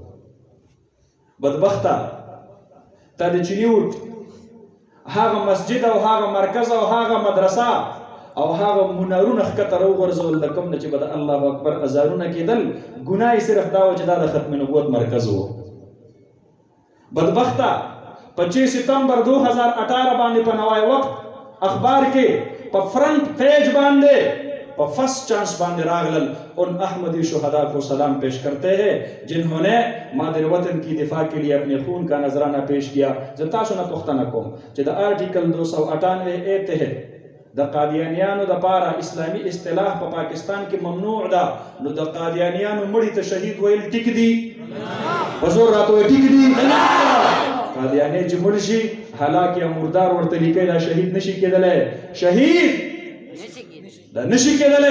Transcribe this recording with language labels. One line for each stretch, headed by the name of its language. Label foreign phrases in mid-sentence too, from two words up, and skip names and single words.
Pashto: بدبخته تا د چینیوټ هغه مسجد او هغه مرکز او هغه مدرسه او هغه منارونه ښکته راوغورځول د کوم نه چې به د الله اکبر اذانونه کېدل، ګناه یې صرف دا و چې دا د ختم نبوت مرکز و. بدبخته 25 ستمبر 2018 باندې په نوای وخت اخبار کې په فرنٹ پیج باندې په فرسٹ چانس باندې راغلل،
Urdu: ان احمدی شہداء کو سلام پیش کرتے ہیں جنہوں نے مادر وطن کی دفاع کے لیے اپنے خون کا نذرانہ پیش کیا.
Pashto: زه تاسو نه پوښتنه کوم چې د آرټیکل 298 تحت د قادیانیانو دپاره اسلامي اصطلاح په پاکستان کې ممنوع ده، نو د قادیانیانو مړي ته شهید ویل ټیک دي؟ په زور راته وایي ټیک دي؟ قادیانی چې مړ شي حالانکه یا مردار ورته لیکي دا شهید نشي کېدلی، شهید دا نشي کېدلی.